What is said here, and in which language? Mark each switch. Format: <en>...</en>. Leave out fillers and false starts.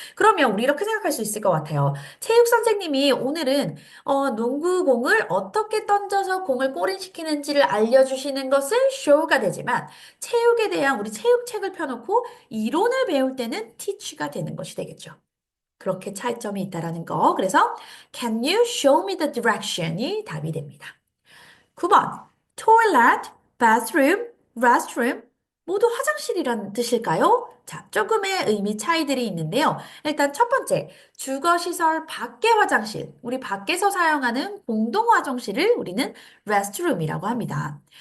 <ko>그러면 우리 이렇게 생각할 수 있을 것 같아요. 체육 선생님이 오늘은 농구공을 어떻게 던져서 공을 골인시키는지를 알려주시는 것은 show가 되지만, 체육에 대한 우리 체육책을 펴놓고 이론을 배울 때는 teach가 되는 것이 되겠죠. 그렇게 차이점이 있다라는 거. 그래서</ko> <en>Can you show me the direction이</en> <ko>답이 됩니다. 9번. toilet, bathroom, restroom 모두 화장실이란 뜻일까요? 자, 조금의 의미 차이들이 있는데요. 일단 첫 번째, 주거시설 밖의 화장실, 우리 밖에서 사용하는 공동 화장실을 우리는 restroom이라고 합니다.</ko>